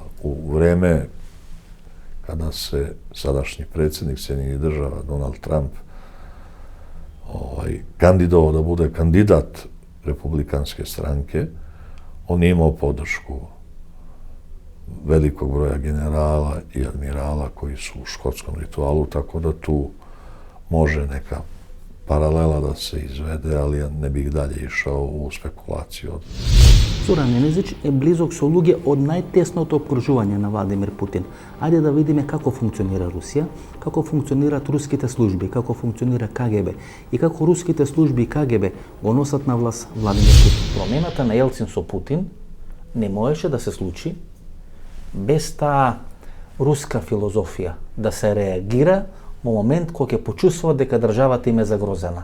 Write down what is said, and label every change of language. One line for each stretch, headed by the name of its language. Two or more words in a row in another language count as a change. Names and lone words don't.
Serbian: U vreme kada se sadašnji predsjednik Sjedinjenih Država, Donald Trump, kandidovao da bude kandidat republikanske stranke, on je imao podršku velikog broja generala i admirala koji su u škotskom ritualu, tako da tu može neka paralela da se izvede, ali ja ne bih dalje išao u spekulaciju.
Macedonian: Zoran Ненезич е близок со луѓе од најтесното обкружување на Владимир Путин. Ајде да видиме како функционира Русија, како функционираат руските служби, како функционира КГБ и како руските служби и КГБ го носат на власт Владимир Путин. Промената на Елцин со Путин не можеше да се случи без таа руска филозофија да се реагира во момент кога ќе почувствува дека државата им е загрозена.